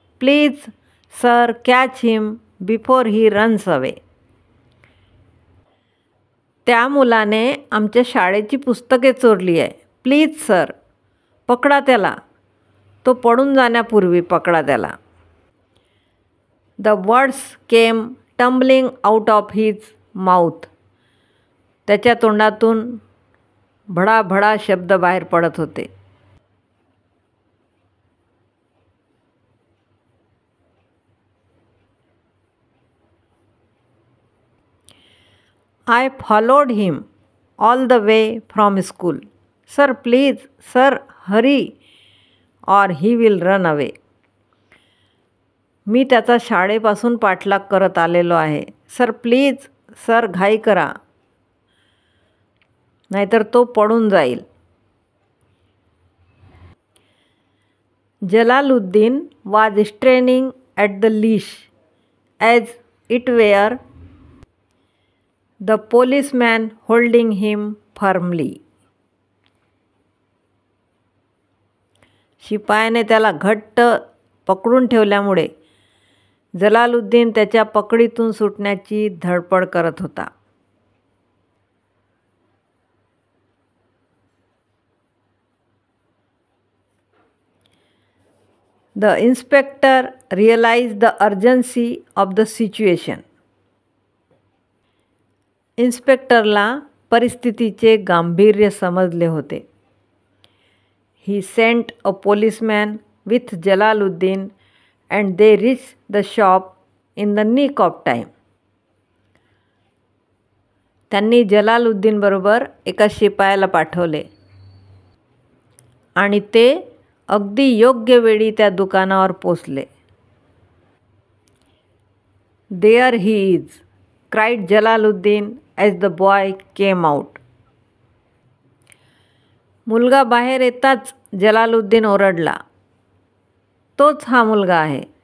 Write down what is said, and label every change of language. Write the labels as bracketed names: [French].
[English] Please sir catch him before he runs away. [Marathi] त्या मुलाने आमच्या शाळेची पुस्तके चोरली आहे. प्लीज सर पकडा त्याला. तो पडून जाण्यापूर्वी पकडा त्याला. [English] The words came tumbling out of his mouth. [Marathi] त्याच्या तोंडातून भडाभडा शब्द बाहेर पडत होते. [English] I followed him all the way from school. Sir, please, sir, hurry or he will run away. [Marathi] मी त्याचा शाळेपासून पाठलाग करत आलेलो आहे. सर प्लीज, सर घाई करा, नाहीतर तो पडून जाईल. [English] Jalaluddin was straining at the leash as it were the policeman holding him firmly. [Marathi] शिपायाने त्याला घट्ट पकडून ठेवल्यामुळे जलालुद्दीन त्याच्या पकडीतून सुटण्याची धडपड करत होता. [English] The inspector realized the urgency of the situation. [Marathi] इन्स्पेक्टरला परिस्थितीचे गांभीर्य समजले होते. [English] He sent a policeman with Jalaluddin and they reached the shop in the nick of time. [Marathi] त्यांनी जलालुद्दीन बरोबर एका शिपायाला पाठवले आणि ते अगदी योग्य वेळी त्या दुकानावर पोचले. [English] There he is, cried Jalaluddin as the boy came out. [Marathi] मुलगा बाहेर येताच जलालुद्दीन ओरडला, तोच हा मुलगा आहे.